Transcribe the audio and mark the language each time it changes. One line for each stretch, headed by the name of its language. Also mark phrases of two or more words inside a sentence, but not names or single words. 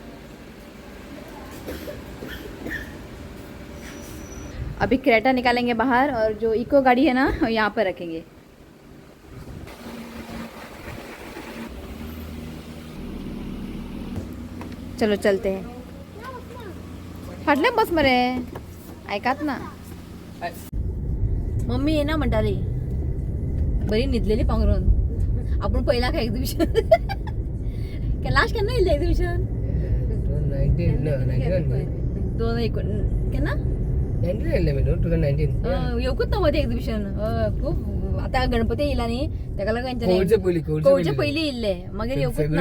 Hindi: अभी क्रेटा निकालेंगे बाहर, और जो इको गाड़ी है ना यहाँ पर रखेंगे। चलो चलते हैं।
Konkani: फाटल्या बस मरे, ऐकात ना। मम्मी ये ना म्हणटाली बरी न्हिदलेली पांघरून। आपण पहिला का एक्झिबिशन लास्ट केन्ना येयलें एक्झिबिशन? 2019 येवकूच ना मध्ये एक्झिबिशन। खूप आता गणपती येयला न्ही, तेका लागून कोविडच्या पयलीं येयल्ले, मागीर येवकूच ना।